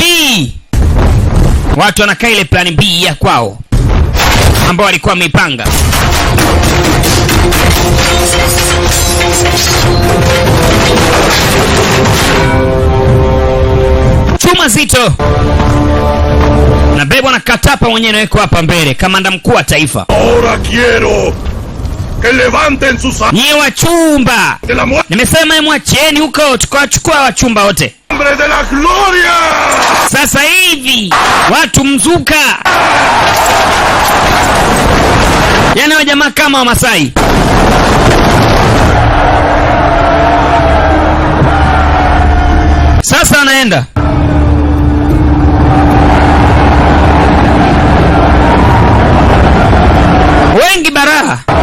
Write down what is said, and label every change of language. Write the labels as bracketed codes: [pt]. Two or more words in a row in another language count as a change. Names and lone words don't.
[sw] Watu wanakaa ile plan B ya kwao ambao walikuwa wameipanga. Chuma zito na bebo na Katapa mwenyewe naweko hapa mbele, kamanda mkuu wa taifa. [es] Ahora quiero que levanten sus [sw] Nyie wachumba, [es] de la muerte [sw] nimesema mwachieni huko, tukawachukua wachumba wote. [es] de la gloria. [sw] Sasa hivi watu mzuka. Yaani wa jamaa kama wa Masai. Sasa anaenda. Wengi baraha.